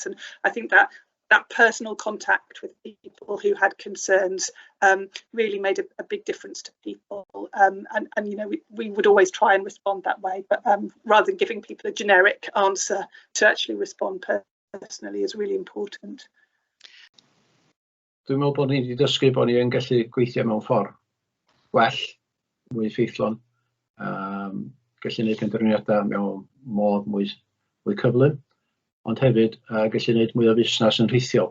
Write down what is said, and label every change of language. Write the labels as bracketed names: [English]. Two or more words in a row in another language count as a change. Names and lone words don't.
[English] And I think that personal contact with people who had concerns really made a big difference to people, and we would always try and respond that way, but rather than giving people a generic answer, to actually respond personally is really important. [Welsh] Dwi'n meddwl bod ni wedi dysgu bod ni yn gallu gweithio mewn ffordd gwell, mwy ffeithlon, gallu gwneud penderfyniadau mewn modd mwy cyflym, ond hefyd gallu gwneud mwy o fusnes yn rhithiol.